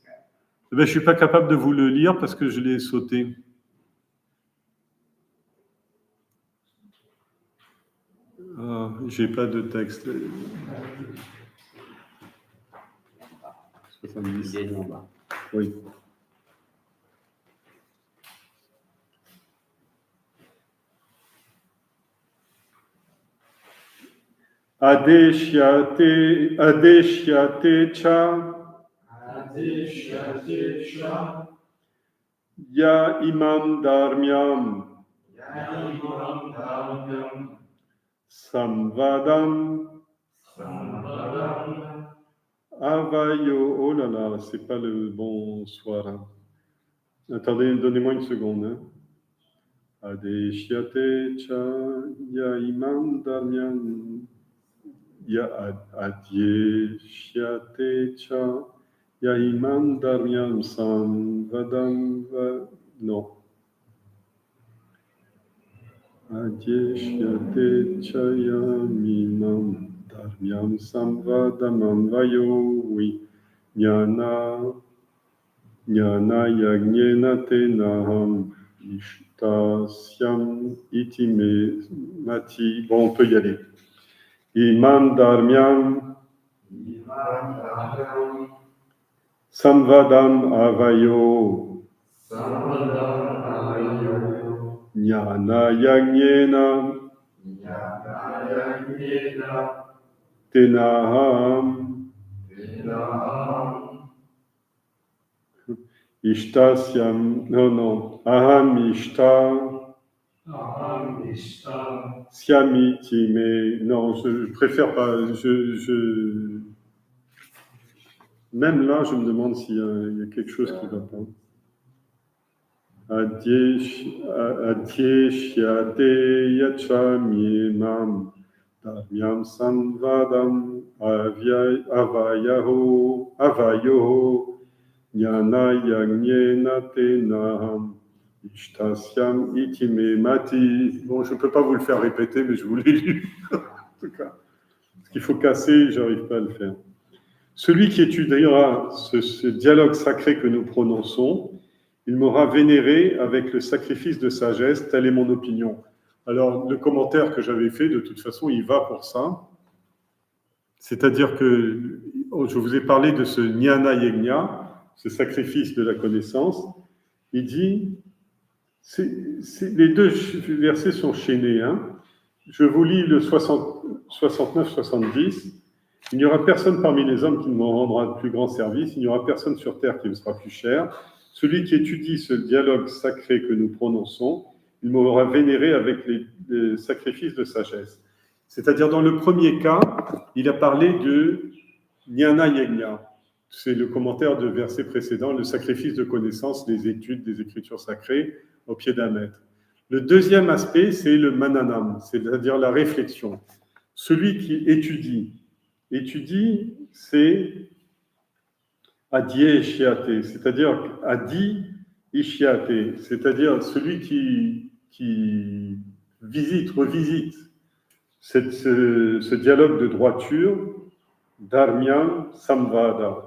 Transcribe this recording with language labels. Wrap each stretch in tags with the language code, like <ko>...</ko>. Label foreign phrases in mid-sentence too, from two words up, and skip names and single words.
<fr>Ben, je ne suis pas capable de vous le lire parce que je l'ai sauté. Ah, je n'ai pas de texte. 70. Oui.</fr> <sa>Adeshyate cha Ya imam dharmyam samvadam avayo.</sa> <fr>Oh là là, c'est pas le bon soir. Hein. Attendez, donnez-moi une seconde. Hein.</fr> <sa>Adeshyate cha ya imam dharmyam ya adyeshyate cha ya imam dharmyam samvadam non. Adyeshyate cha ya imam dharmyam samvadam vayo.</sa> <fr>Oui.</fr> <sa>Jnana yagnena tenaham ishtasyam itime mati.</sa> <fr>Bon, on peut y aller.</fr> <sa>Imam dharmyam samvadam avayo. Jnana yagnena tenaham ishtasyam. Non. Aham ishta Siamiti,</sa> <fr>mais non, je préfère pas. Même là, je me demande s'il y a quelque chose qui ne va pas.</fr> <sa>Adyeshyate yachamimam dharmyam samvadam avayoho jnana yagnena tenaham ishtasyam itime mati.</sa> <fr>Bon, je ne peux pas vous le faire répéter, mais je vous l'ai lu. En tout cas, ce qu'il faut casser, je n'arrive pas à le faire. Celui qui étudiera ce dialogue sacré que nous prononçons, il m'aura vénéré avec le sacrifice de sagesse, telle est mon opinion. Alors, le commentaire que j'avais fait, de toute façon, il va pour ça. C'est-à-dire que je vous ai parlé de ce</fr> <sa>jnana yajna,</sa> <fr>ce sacrifice de la connaissance. Il dit, les deux versets sont chaînés. Hein. Je vous lis le 69-70. Il n'y aura personne parmi les hommes qui ne me rendra de plus grand service. Il n'y aura personne sur terre qui me sera plus cher. Celui qui étudie ce dialogue sacré que nous prononçons, il m'aura vénéré avec les sacrifices de sagesse. C'est-à-dire, dans le premier cas, il a parlé de</fr> <sa>jnana yajna.</sa> <fr>C'est le commentaire de verset précédent, le sacrifice de connaissance, les études des écritures sacrées au pied d'un maître. Le deuxième aspect, c'est le mananam, c'est-à-dire la réflexion. Celui qui étudie, c'est</fr> <sa>adye ishiate,</sa> <fr>c'est-à-dire</fr> <sa>adi ishiate,</sa> <fr>c'est-à-dire celui qui revisite ce dialogue de droiture,</fr> <sa>dharmyam samvada,</sa>